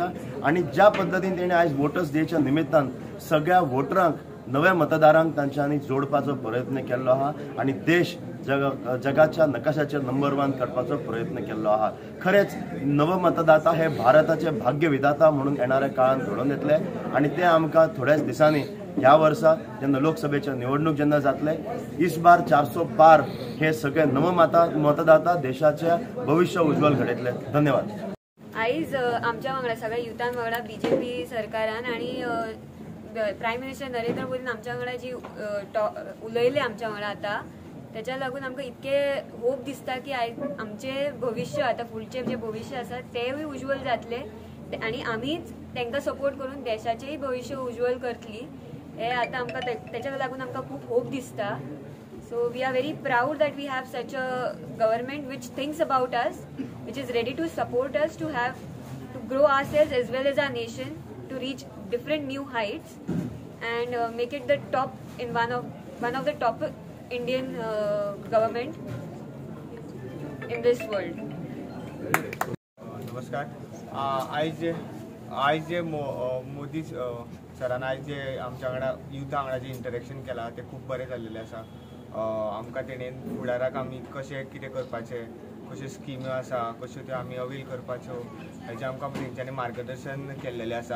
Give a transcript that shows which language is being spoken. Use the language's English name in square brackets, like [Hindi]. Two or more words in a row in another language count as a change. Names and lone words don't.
[Konkani] आणि ज्या पद्दतीन तेणे आयज वोटर्स डेच्या निमित्तान सगळ्या वोटरांक, नव्या मतदारांक तांच्यांनी जोडपाचो प्रयत्न केल्लो आहा आणि देश जगाच्या नकाशाचेर नंबर 1 करपाचो प्रयत्न केल्लो आहा. खरेंच नव मतदाता हे भारताचे भाग्य विधाता म्हणून येणाऱ्या काळात घडोवन येतले आणि ते आमकां थोड्याच दिसांनी ह्या वर्सा जेन्ना लोकसभेच्या निवडणूक जेन्ना जातले, [Hindi] इस बार 400 पार [Konkani] हे सगळे नव मतदाता देशाचे भविष्य उज्वल घडयतले. धन्यवाद. आयज आमच्या वांगडा सगळ्या युथान वांगडा बीजेपी सरकारान आणि [English] Prime Minister [Konkani] नरेंद्र मोदीन आमच्या वांगडा जी उलयले आमच्या वांगडा आता, त्याच्या लागून आमकां इतके होप दिसता की आयज आमचे भविष्य आता फुडचे जे भविष्य आसा तेवूय उज्वल जातले आणि आमीच तांकां सपोर्ट करून देशाचेय भविष्य उज्वल करतली. हे आता आमकां त्याच्या लागून आमकां खूब होप दिसता. [English] so we are very proud that we have such a government which thinks about us, which is ready to support us to grow ourselves as well as our nation, to reach different new heights and make it the top in one of the top Indian government in this world. [Konkani] नमस्कार. आयज जे मोदी सरान आयज जे आमच्या वांगडा युथा वांगडा जे इंटरेक्शन केलां तें खूब बरें जाल्लेलें आसा. आमकां तेणेन फुडाराक आमी कशें कितें करपाचें, कश्यो स्किमी आसा कश्यो त्यो आमी अवेल करपाच्यो हेजें आमकां तेंच्यांनी मार्गदर्शन केल्लेलें आसा.